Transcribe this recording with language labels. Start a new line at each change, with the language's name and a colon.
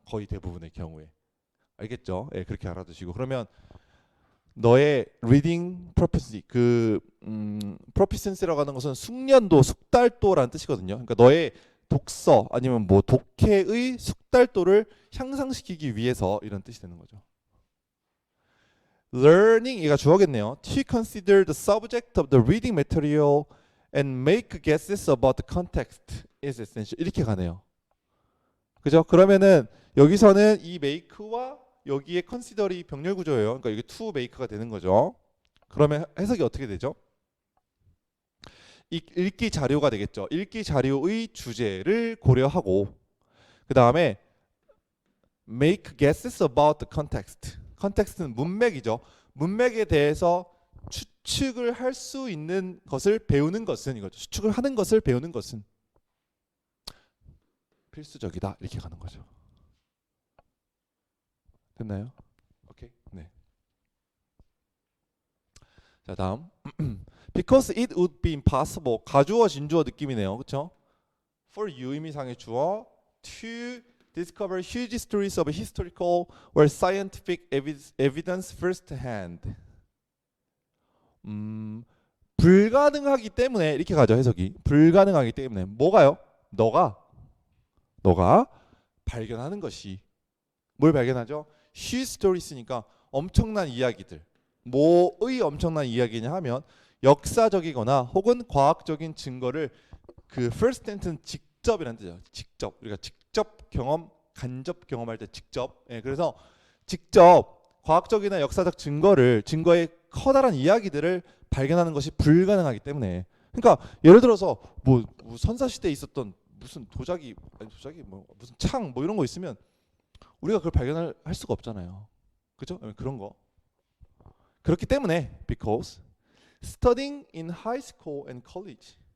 Korean: 거의 대부분의 경우에. 알겠죠? 예, 그렇게 알아두시고 그러면 너의
English: reading proficiency
Korean: proficiency라고 하는 것은 숙련도, 숙달도라는 뜻이거든요. 그러니까 너의 독서 아니면 뭐 독해의 숙달도를 향상시키기 위해서 이런 뜻이 되는 거죠. Learning 얘가 주어겠네요.
English: To consider the subject of the reading material and make guesses about the context is essential.
Korean: 이렇게 가네요. 그죠? 그러면은 여기서는 이 make와 여기에 consider이 병렬 구조예요. 그러니까 이게 to make가 되는 거죠. 그러면 해석이 어떻게 되죠? 읽기 자료가 되겠죠. 읽기 자료의 주제를 고려하고 그 다음에
English: make guesses about the context.
Korean: context는 문맥이죠. 문맥에 대해서 추측을 할 수 있는 것을 배우는 것은 이거죠. 추측을 하는 것을 배우는 것은 필수적이다. 이렇게 가는 거죠. 됐나요? 오케이. 네. 자 다음.
English: Because it would be impossible.
Korean: 가주어 진주어 느낌이네요. 그렇죠?
English: For you
Korean: 의미상의 주어.
English: To discover huge stories of historical or scientific evidence firsthand.
Korean: 불가능하기 때문에 이렇게 가죠. 해석이. 불가능하기 때문에 뭐가요? 너가 발견하는 것이 뭘 발견하죠?
English: huge stories
Korean: 니까 엄청난 이야기들. 뭐의 엄청난 이야기냐 하면 역사적이거나 혹은 과학적인 증거를 그 first hand는 직접이라는 뜻이죠. 직접. 우리가 직접 경험, 간접 경험할 때 직접. 예, 그래서 직접 과학적이나 역사적 증거의 커다란 이야기들을 발견하는 것이 불가능하기 때문에. 그러니까 예를 들어서 뭐 선사 시대에 있었던 무슨 도자기 뭐 무슨 창 뭐 이런 거 있으면 우리가 그걸 발견할 수가 없잖아요. 그죠? 그런 거. 그렇기 때문에
English: because studying in high school and college.